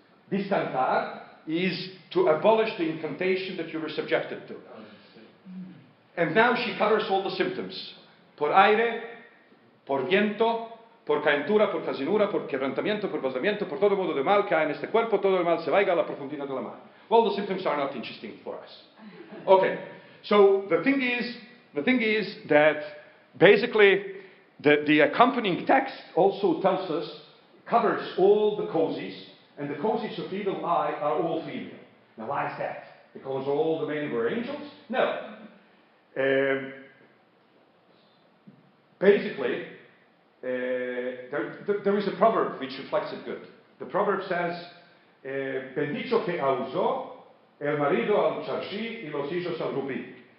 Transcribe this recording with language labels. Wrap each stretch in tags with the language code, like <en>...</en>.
<en>Discantar is to abolish the incantation that you were subjected to. And now she covers all the symptoms.</en> <lad>Por aire, por viento, por calentura, por casinura, por quebrantamiento, por pasamiento, por todo modo de mal que hay en este cuerpo, todo el mal se vaya a la profundina de la mar.</lad> <en>Well, the symptoms are not interesting for us. Okay, so the thing is that basically the accompanying text also tells us, covers all the causes, and the causes of evil eye are all female. Now why is that? Because all the men were angels? No. Basically, there is a proverb which reflects it good. The proverb says,</en> <lad>Bendicho que causó el marido al charshi y los hijos al rubí.</lad>